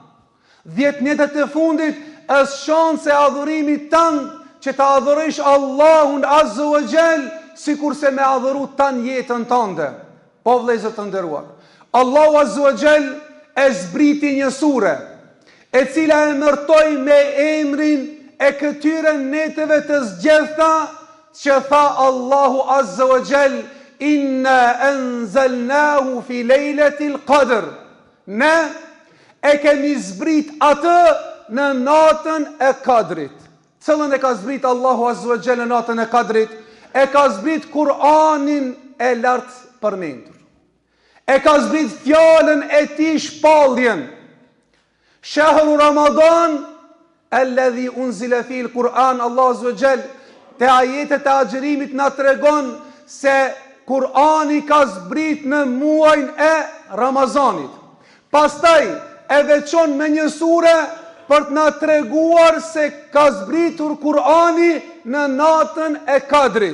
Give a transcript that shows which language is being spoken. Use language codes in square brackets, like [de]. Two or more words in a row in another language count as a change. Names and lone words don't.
[sq] 10 netët e fundit është shanse e adhurimit tan që të adhuresh Allahun [ar] عز وجل, [sq] sikur se me adhuru tan jetën tënde. Po vëllezër të nderuar, Allahu [ar] عز وجل [sq] e zbriti një sure e cila e emërtoi me emrin e këtyre netëve të zgjedhta, që tha Allahu [ar] عز وجل, إنا أنزلناه في ليلة القدر. [sq] Ne e kemi zbrit atë në natën e Kadrit. Cëllën e ka zbrit Allahu [ar] عز وجل [sq] në natën e Kadrit? E ka zbrit Kur'anin e lartë përmendur. E ka zbrit fjalën e tij shpalljen. [ar] شهر رمضان الذي أنزل فيه القرآن, [sq] Allahu [ar] عز وجل [sq] te ajetet e agjërimit na tregon se Kur'ani ka zbrit në muajin e Ramazanit. Pastaj e veçon me një sure për të na treguar se ka zbritur Kur'ani në natën e Kadrit.